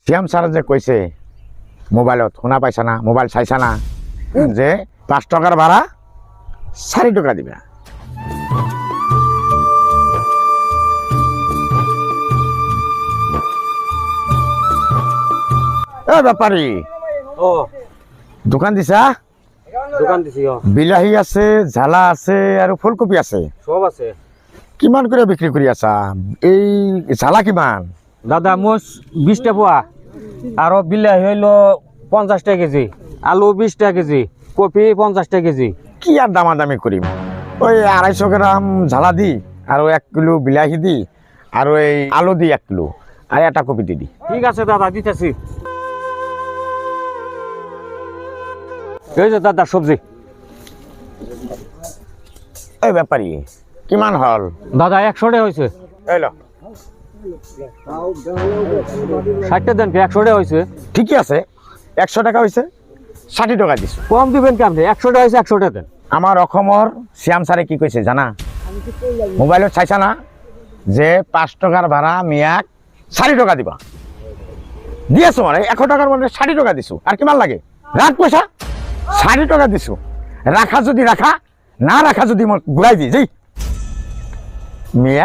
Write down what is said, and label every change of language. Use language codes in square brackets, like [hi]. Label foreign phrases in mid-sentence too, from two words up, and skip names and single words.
[bn] শ্যাম স্যার যে কইছে মোবাইলত শুনা পাইছা না, মোবাইল চাইছা না, যে 5 টাকার ভাড়া 4 টাকা দিবা। এ ব্যাপারী, ও দোকান দিছা? দোকান দিছি। [as] বিলাহী আছে, ঝালা আছে আৰু ফুলকপি আছে, সব আছে। কিমান করে বিক্রি কৰি আছা? এই ঝালা কিমান? [bn] দাদা মোচ 20 টাকা পোয়া, আর বিলাহী হইল 50 টাকা কেজি, আলু 20 টাকা কেজি, কপি 50 টাকা কেজি। [as] কি আর দামাদামি কৰিম? ওই 250 গ্রাম ঝালা দি আৰু 1 কিলো বিলাহী দি আৰু এই আলু দি 1 কিলো আর একটা কপি দি। [bn] ঠিক আছে দাদা, দিতেছি। এই যে দাদা সবজি। [as] এই ব্যাপারী, কিমান হল? [bn] দাদা 100 টাকা হয়েছে। এই ল, 60 টাকা দেন, 100 টাকা হয়েছে। ঠিকই আছে, 100 টাকা হয়েছে, 60 টাকা দিছো। কম দিবেন কি আপনি? 100 টাকা হয়েছে, 100 টাকা দেন। [as] আমার অসমৰ শ্যাম স্যারে কি কইছে জানা? [bn] মোবাইলত চাইছা না, যে 5 টাকার ভাড়া মিয়াক 4 টাকা দিবা। দিয়েছো মানে 100 টাকার মানে 60 টাকা দিছো। আর কিমান লাগে? রাখ পয়সা, 60 টাকা দিছো। [as] রাখা যদি রাখা, না রাখা যদি মই ঘুরাই দিই যাই। [bn] মিয়া